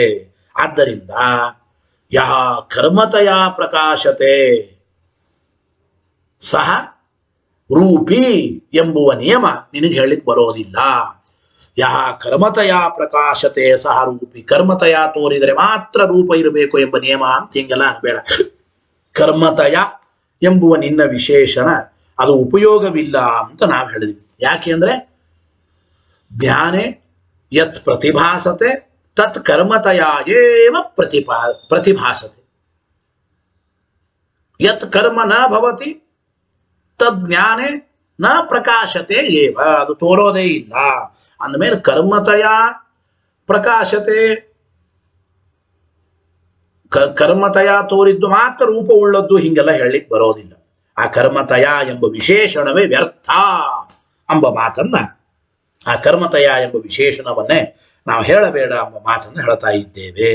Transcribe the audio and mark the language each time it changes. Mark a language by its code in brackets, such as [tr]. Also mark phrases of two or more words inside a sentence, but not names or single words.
[kn] ಆದ್ದರಿಂದ [sa] ಯಹ ಕರ್ಮತಯ ಪ್ರಕಾಶತೆ ಸಹ ರೂಪಿ [kn] ಎಂಬುವ ನಿಯಮ ನಿನಗೆ ಹೇಳಲಿಕ್ಕೆ ಬರೋದಿಲ್ಲ. [sa] ಯಹ ಕರ್ಮತಯ ಪ್ರಕಾಶತೆ ಸಹ ರೂಪಿ, [kn] ಕರ್ಮತಯ ತೋರಿದರೆ ಮಾತ್ರ ರೂಪ ಇರಬೇಕು ಎಂಬ ನಿಯಮ ಅಂತ ಹಿಂಗೆಲ್ಲ ಅನ್ಬೇಡ. ಕರ್ಮತಯ ಎಂಬುವ ನಿನ್ನ ವಿಶೇಷಣ ಅದು ಉಪಯೋಗವಿಲ್ಲ ಅಂತ ನಾವು ಹೇಳಿದ್ವಿ. ಯಾಕೆ ಅಂದ್ರೆ [sa] ಜ್ಞಾನೇ ಯತ್ ಪ್ರತಿಭಾಸತೆ ತತ್ ಕರ್ಮತಯ ಏವ ಪ್ರತಿಭಾಸತೆ, ಯತ್ ಕರ್ಮ ನ ಭವತಿ ತದ್ ಜ್ಞಾನೇ ನ ಪ್ರಕಾಶತೆ ಏವ, [kn] ಅದು ತೋರೋದೇ ಇಲ್ಲ. ಅಂದಮೇಲೆ [sa] ಕರ್ಮತಯ ಪ್ರಕಾಶತೆ, [kn] ಕರ್ಮತಯ ತೋರಿದ್ದು ಮಾತ್ರ ರೂಪ ಉಳ್ಳದ್ದು ಹಿಂಗೆಲ್ಲ ಹೇಳಲಿಕ್ಕೆ ಬರೋದಿಲ್ಲ. ಆ ಕರ್ಮತಯ ಎಂಬ ವಿಶೇಷಣವೇ ವ್ಯರ್ಥ ಎಂಬ ಮಾತನ್ನ, ಆ ಕರ್ಮತಯ ಎಂಬ ವಿಶೇಷಣವನ್ನೇ ನಾವು ಹೇಳಬೇಡ ಎಂಬ ಮಾತನ್ನು ಹೇಳ್ತಾ ಇದ್ದೇವೆ.